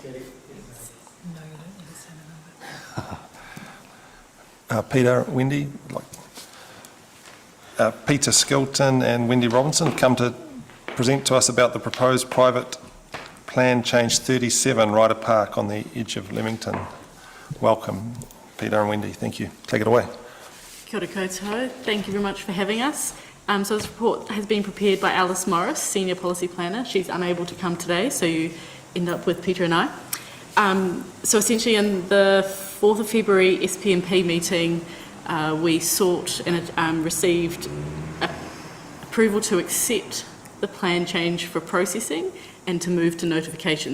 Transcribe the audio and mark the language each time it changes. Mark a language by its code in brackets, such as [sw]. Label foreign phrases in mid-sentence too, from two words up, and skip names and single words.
[en] Peter, Wendy, Peter Skilton and Wendy Robinson have come to present to us about the proposed private plan change 37 Ryder Park on the edge of Leamington. Welcome, Peter and Wendy. Thank you. Take it away. [mi] Kia ora koutou. [en] Thank you very much for having us. So this report has been prepared by Alice Morris, Senior Policy Planner. She's unable to come today, so you end up with Peter and I. So essentially in the 4th of February SPMP meeting, we sought and received approval to accept the plan change for processing and to move to notification.